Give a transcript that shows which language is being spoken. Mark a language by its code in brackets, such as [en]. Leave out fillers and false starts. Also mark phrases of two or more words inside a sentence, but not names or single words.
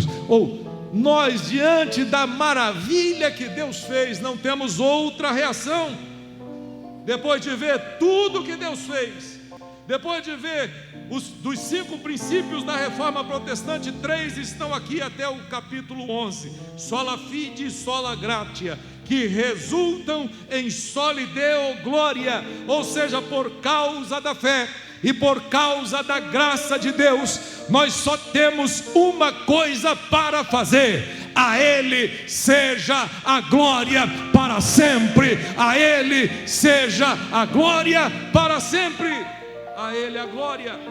[pt] Ou nós, diante da maravilha que Deus fez, não temos outra reação. Depois de ver tudo que Deus fez, depois de ver dos 5 princípios da reforma protestante, 3 estão aqui até o capítulo 11, [la] sola fide [pt] e [la] sola gratia, [pt] que resultam em [la] soli Deo glória, [pt] ou seja, por causa da fé e por causa da graça de Deus, nós só temos uma coisa para fazer: a Ele seja a glória para sempre, a Ele seja a glória para sempre, a Ele a glória.